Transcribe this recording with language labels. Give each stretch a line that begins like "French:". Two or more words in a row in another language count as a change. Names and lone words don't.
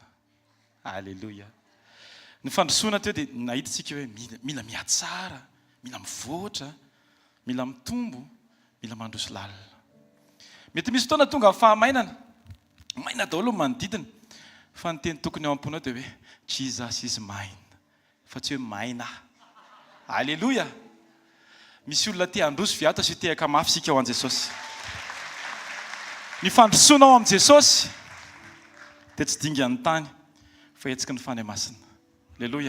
Malagasy: Alleloia. Ny fandrosoana teo dia nahitatsika hoe mila mihatsara, mila mivoatra, mila mitombo, mila mandroso lalina. Mety misy fotoana tonga fahamainana, maina daholo manodidina, fa ny teny tokony ao am-ponao dia hoe
English: Jesus is mine,
Malagasy: fa tsy hoe maina. Alleloia. Misy olona te handroso viata sy tehaka mafy sika ao an Jesosy. Ny fandrosoanao am Jesosy dia tsy dingan'ny tany fa hetsika ny fany masina. Alleloia.